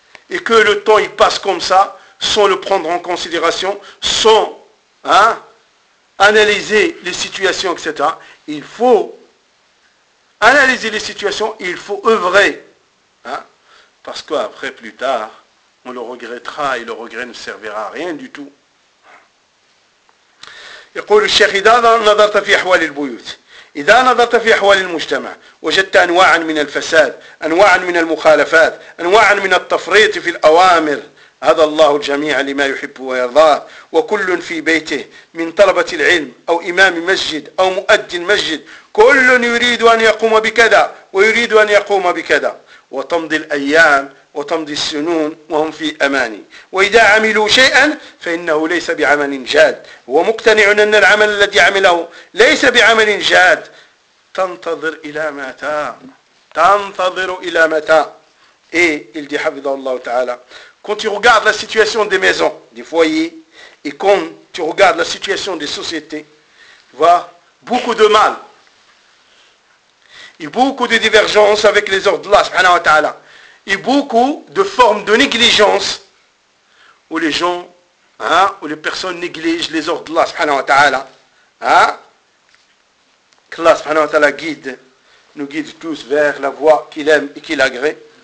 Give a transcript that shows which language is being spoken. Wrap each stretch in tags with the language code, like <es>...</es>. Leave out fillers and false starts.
<fr>Et que le temps il passe comme ça, sans le prendre en considération, sans... Hein? Analyser les situations, etc. Il faut analyser les situations, il faut œuvrer. Hein? Parce qu'après, plus tard, on le regrettera et le regret ne servira à rien du tout. Il dit le Cheikh,</fr> <ar>إذا نظرت في أحوال البيوت, إذا نظرت في أحوال المجتمع, وجدت أنواعا من الفساد, أنواعا من المخالفات, أنواعا من التفريط في الأوامر. هذا الله الجميع لما يحب ويرضاه وكل في بيته من طلبة العلم أو إمام مسجد أو مؤذن مسجد كل يريد أن يقوم بكذا ويريد أن يقوم بكذا وتمضي الأيام وتمضي السنون وهم في أمان وإذا عملوا شيئا فإنه ليس بعمل جاد ومقتنع أن العمل الذي عمله ليس بعمل جاد تنتظر إلى متى تنتظر إلى متى إيه الذي حفظه الله تعالى.</ar> <fr>Quand tu regardes la situation des maisons, des foyers, et quand tu regardes la situation des sociétés, tu vois, beaucoup de mal, et beaucoup de divergences avec les ordres d'Allah, subhanahu wa ta'ala, et beaucoup de formes de négligence, où les gens, hein, où les personnes négligent les ordres d'Allah, subhanahu wa ta'ala, hein, que Allah, subhanahu wa ta'ala, guide, nous guide tous vers la voie qu'il aime et qu'il agrée.</fr>